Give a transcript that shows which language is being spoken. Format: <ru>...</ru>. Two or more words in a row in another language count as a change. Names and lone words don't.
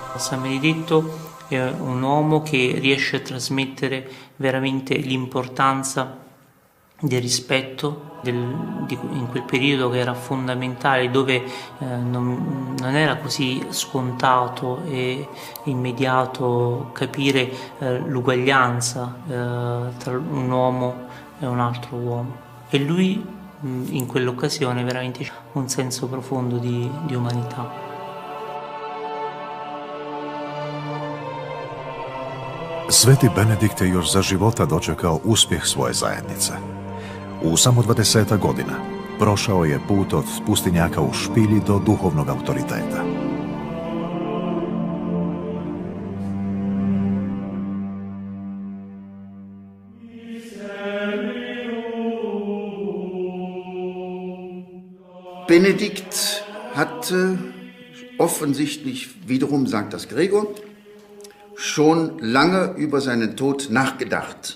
<it>San Benedetto è un uomo che riesce a trasmettere veramente l'importanza del rispetto in quel periodo che era fondamentale, dove non era così scontato e immediato capire l'uguaglianza tra un uomo e un altro uomo. E lui in quell'occasione veramente ha un senso profondo di umanità.</it> <hr>Sveti Benedikt je još za života dočekao uspjeh svoje zajednice. U samo 20 godina prošao je put od pustinjaka u špilji do duhovnog autoriteta.</hr> <de>Benedikt hatte offensichtlich, wiederum sagt das Gregor, schon lange über seinen Tod nachgedacht.</de>